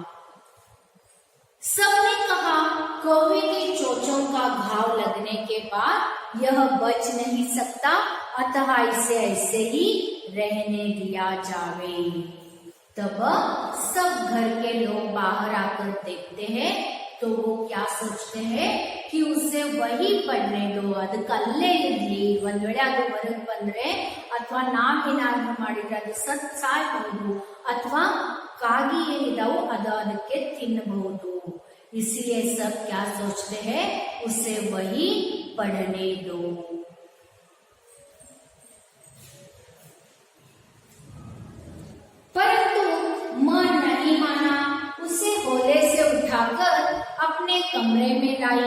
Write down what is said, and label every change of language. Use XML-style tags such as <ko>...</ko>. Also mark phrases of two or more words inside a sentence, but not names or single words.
<hi>सबने कहा कौवे के चोंचों का घाव लगने के बाद यह बच नहीं सकता, अतः इसे ऐसे ही रहने दिया जावे। तब सब घर के लोग बाहर आकर देखते हैं तो वो क्या सोचते हैं कि उसे वही पढ़ने दो,</hi> <kn>ಅದಕ್ಕಲ್ಲೇ ಇರ್ಲಿ। ಒಂದ್ ವೇಳೆ ಅದು ಹೊರಗೆ ಬಂದ್ರೆ ಅಥವಾ ನಾವೇನಾದ್ರೂ ಮಾಡಿದ್ರೆ ಅದು ಸತ್ ಸಾಯ್ಬಹುದು ಅಥವಾ ಕಾಗಿ ಏನಿದಾವು ಅದು ಅದಕ್ಕೆ ತಿನ್ನಬಹುದು।</kn> <hi>इसलिए सब क्या सोचते हैं? उसे वही पढ़ने दो। परंतु मां नहीं माना, उसे होले से उठाकर अपने कमरे में लाई।</hi>